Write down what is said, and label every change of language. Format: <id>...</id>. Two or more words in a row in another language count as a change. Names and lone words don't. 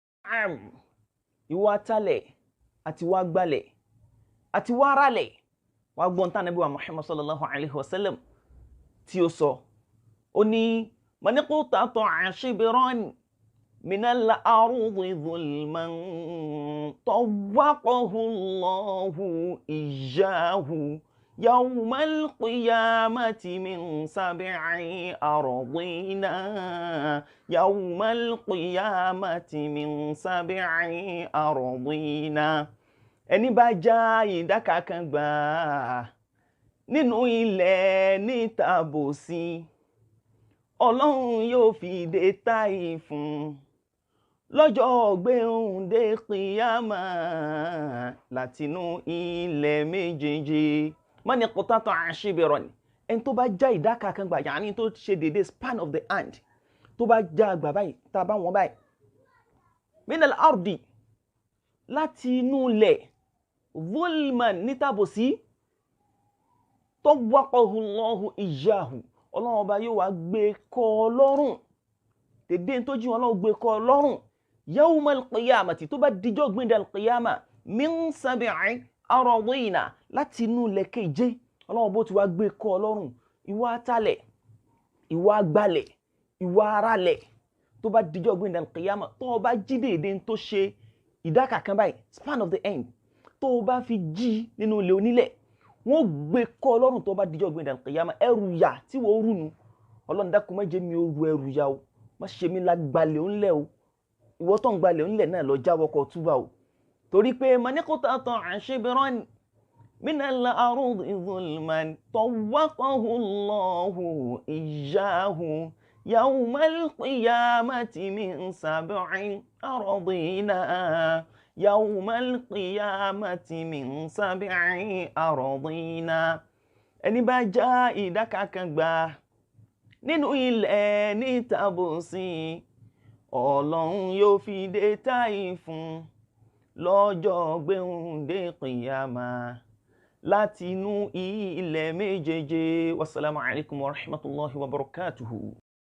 <yo>am ìwà talẹ̀ àti wá gbalẹ̀ àti wá ralẹ̀ wá gbọ́n tán Ànábì wa Muhammad sallallahu alaihi wasallam tí ó sọ ó ní</yo> <ar>من اقتطع شبرا من الأرض ظلما طوقه الله إياه يوم القيامة من 7 أراضين يوم القيامة من 7 أراضين</ar> <yo>ẹni bá já ìdáka kan gbà nínú ilẹ̀ ní tàbòsí Ọlọ́run yóò fi dé táì fún lọ́jọ́ gbéhùndé kìyàmá látinú ilẹ̀ méjèèjì</yo> <ar>من اقتطع شبرا</ar> <yo>ẹni tó bá já ìdáka kan gbà yàní tó ṣe dédé</yo> <en>span of the hand</en> <yo>tó bá já àgbà báyìí tá bá wọn báyìí</yo> <ar>من الأرض</ar> <yo>láti inú ilẹ̀ zulman ní tàbòsí</yo> <ar>طوقه الله إياه</ar> <yo>Ọlọ́run ọba yóò wá gbé kọ́ lọ́rùn dédé tó jí Ọlọ́run gbé kọ́ lọ́rùn</yo> <ar>يوم القيامة</ar> <yo>tó bá dijọ́ gbìndà al-qiyama</yo> <ar>من 7 أراضين</ar> <yo>láti inú ilẹ̀ keje Ọlọ́run bó ti wá gbé kọ́ lọ́rùn ìwà talẹ̀ ìwà gbalẹ̀ ìwà aralẹ̀ tó bá dijọ́ gbìndà al-qiyama tó bá jí dédé tó ṣe ìdáka kan báyìí</yo> <en>span of the end</en> <yo>tó bá fi jí nínú ilẹ̀ onílẹ̀ wọ́n gbé kọ́ lọ́rùn tó bá dijọ́ gbìndà al-qiyama ẹrù yà tí wọ́n rúnu Ọlọ́run dákun má jẹ́ mi ó ru ẹrù yà o má ṣe mi lágbàlẹ̀ òǹlẹ̀ o ìwọ tó ń gbalẹ̀ òǹlẹ̀ náà lọ jáwọ́ kó túbà o torí pé</yo> <ar>من اقتطع شبرا من الأرض ظلما طوقه الله إياه يوم القيامة من 7 أراضين يوم القيامة من 7 أراضين</ar> <yo>ẹni bá já ìdáka kan gbà nínú ilẹ̀ ní tàbòsí Ọlọ́run yóò fi dé táì fún lọ́jọ́ gbéhùndé kìyàmá látinú ilẹ̀ méjèèje.</yo> <ar>والسلام عليكم ورحمة الله وبركاته.</ar>